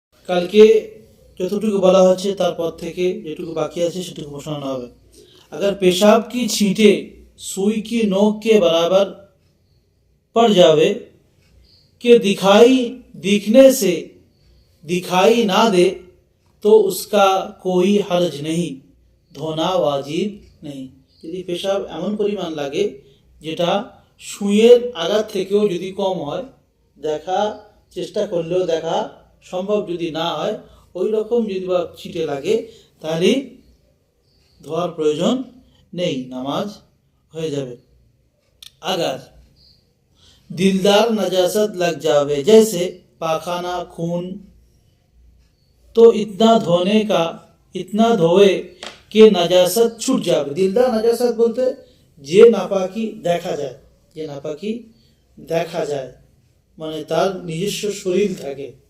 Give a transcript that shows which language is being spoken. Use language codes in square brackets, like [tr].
[bn] কালকে যতটুকু বলা হচ্ছে তারপর থেকে যেটুকু বাকি আছে সেটুকু শোনানো হবে। [hi] अगर पेशाब की छींटे सुई की नोक के बराबर पड़ जावे कि दिखने से दिखाई ना दे तो उसका कोई हर्ज नहीं, धोना वाजिब नहीं। [bn] যদি পেশাব এমন পরিমাণ লাগে যেটা সুইয়ের আঘাত থেকেও যদি কম হয়, দেখা চেষ্টা করলেও দেখা সম্ভব যদি না হয়, ওই রকম যদি বা ছিটে লাগে তাহলে ধোয়ার প্রয়োজন নেই, নামাজ হয়ে যাবে। [hi] अगर दिलदार नजासत लग जावे जैसे पाखाना खून तो इतना धोए कि नजासत छूट जावे। दिलदार नजासत बोलते [bn] যে নাপাকি দেখা যায়, যে নাপাকি দেখা যায় মানে তার নিজস্ব শরীর থাকে।